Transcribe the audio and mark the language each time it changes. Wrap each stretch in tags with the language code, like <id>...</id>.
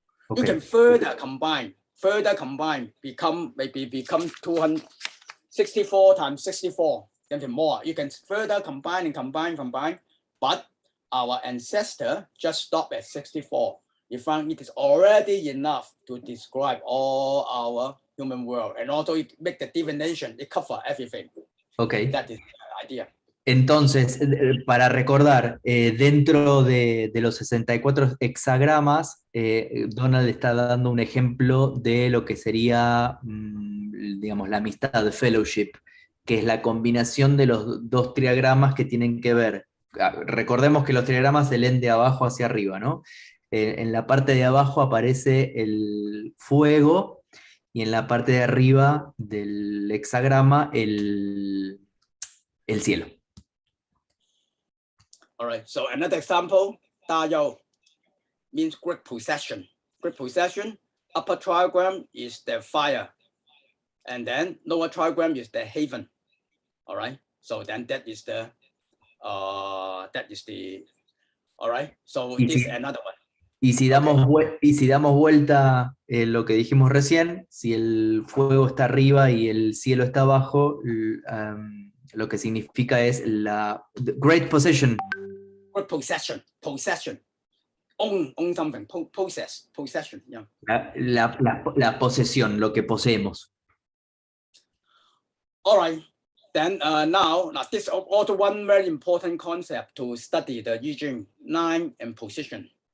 <en>Okay. You can further combine, become 264 times 64, then more. You can further combine and combine, but our ancestor just stopped at 64. We found it is already enough to describe all our human world, and also it make the divination, it cover everything. Okay. That is the idea.</en> <es>Entonces, para recordar, dentro de los 64 hexagramas, Donald está dando un ejemplo de lo que sería, digamos, la amistad, de fellowship, que es la combinación de los dos triagramas que tienen que ver. Recordemos que los triagramas se leen de abajo hacia arriba, ¿no? En la parte de abajo aparece el fuego y en la parte de arriba del hexagrama el cielo.</es> <en>All right, so another example, 大有 means great possession. Great possession, upper trigram is the fire, and then lower trigram is the haven. All right, so then that is the, all right, so this is another one.</en> <es>Y si damos vuelta lo que dijimos recién, si el fuego está arriba y el cielo está abajo, lo que significa es la</es> <en>great possession. Great possession. Own something, possession, yeah.</en> <es>La posesión, lo que poseemos.</es> <en>All right, Then now this is also one very important concept to study the I Ching, line and position.</en>